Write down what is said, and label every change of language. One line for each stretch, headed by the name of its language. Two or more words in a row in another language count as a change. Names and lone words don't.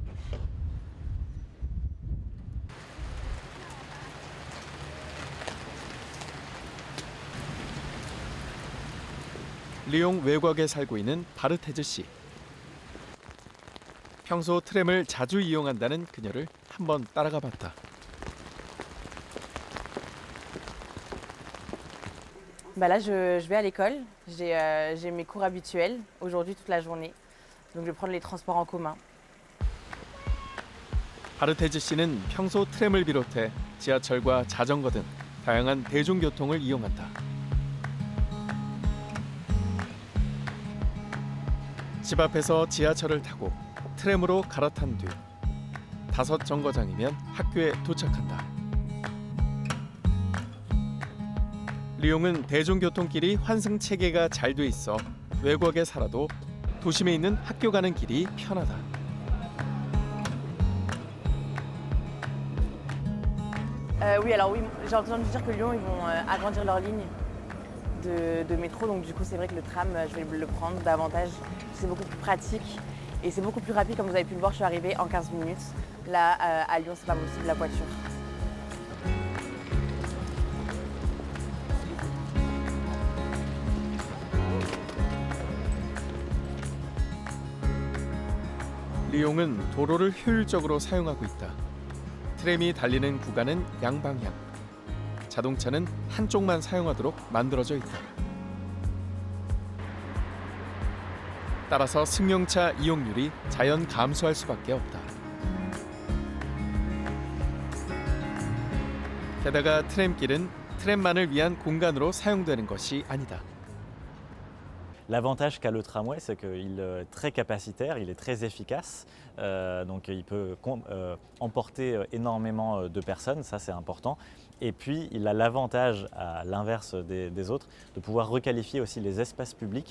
Korean: 리옹 외곽에 살고 있는 바르테즈 씨. 평소 트램을 자주 이용한다는 그녀를 한번 따라가 봤다.
French: Bah là, je vais à l'école. J'ai mes cours habituels aujourd'hui toute la journée. Donc je vais prendre les transports en commun.
Korean: 바르테즈 씨는 평소 트램을 비롯해 지하철과 자전거 등 다양한 대중교통을 이용한다. 집 앞에서 지하철을 타고 트램으로 갈아탄 뒤 5 정거장이면 학교에 도착한다. 리옹은 대중교통길이 환승 체계가 잘 돼 있어 외곽에 살아도 도심에 있는 학교 가는 길이 편하다.
French: Oui, alors oui, j'ai entendu dire que Lyon, ils vont agrandir leur ligne de métro. Donc du coup, c'est vrai que le tram, je vais le prendre davantage. C'est beaucoup plus pratique et c'est beaucoup plus rapide. Comme vous avez pu le voir, je suis arrivée en 15 minutes. Là, à Lyon, c'est pas possible, la voiture.
Korean: 리옹은 도로를 효율적으로 사용하고 있다. 트램이 달리는 구간은 양방향. 자동차는 한쪽만 사용하도록 만들어져 있다. 따라서 승용차 이용률이 자연 감소할 수밖에 없다. 게다가 트램길은 트램만을 위한 공간으로 사용되는 것이 아니다.
French: L'avantage qu'a le tramway, c'est qu'il est très capacitaire, il est très efficace, donc il peut emporter énormément de personnes, ça c'est important. Et puis il a l'avantage, à l'inverse des autres, de pouvoir requalifier aussi les espaces publics.